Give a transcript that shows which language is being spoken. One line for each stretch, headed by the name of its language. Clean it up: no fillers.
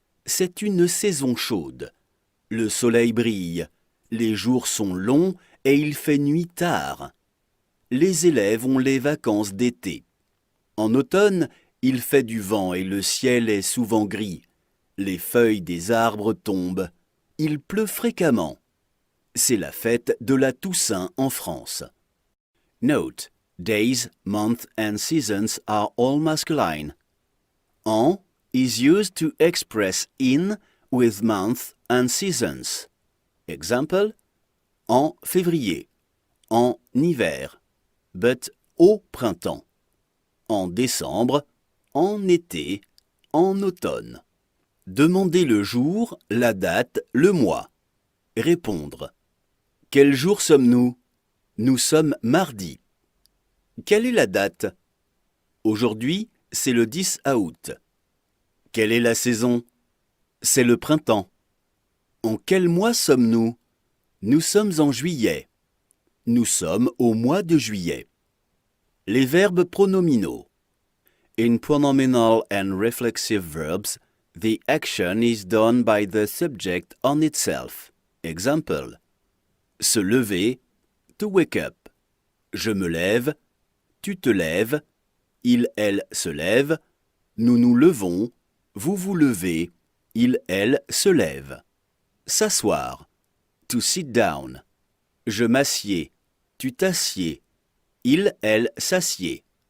French: C'est une saison chaude. Le soleil brille, les jours sont longs et il fait nuit tard. Les élèves ont les vacances d'été. En automne, il fait du vent et le ciel est souvent gris. Les feuilles des arbres tombent. Il pleut fréquemment. C'est la fête de la Toussaint en France.
English: Note: days, months and seasons are all masculine. En is used to express in with month and seasons.
French: Example: en février, en hiver, but au printemps, en décembre, en été, en automne. Demander le jour, la date, le mois. Répondre: quel jour sommes-nous? Nous sommes mardi. Quelle est la date? Aujourd'hui, c'est le 10 août. Quelle est la saison? C'est le printemps. En quel mois sommes-nous? Nous sommes en juillet. Nous sommes au mois de juillet. Les verbes pronominaux.
English: In pronominal and reflexive verbs, the action is done by the subject on itself. Example:
French: se lever,
English: to wake up.
French: Je me lève, tu te lèves, il, elle se lève, nous nous levons, vous vous levez, il, elle se lève. S'asseoir,
English: to sit down.
French: Je m'assieds, tu t'assieds, il, elle s'assied.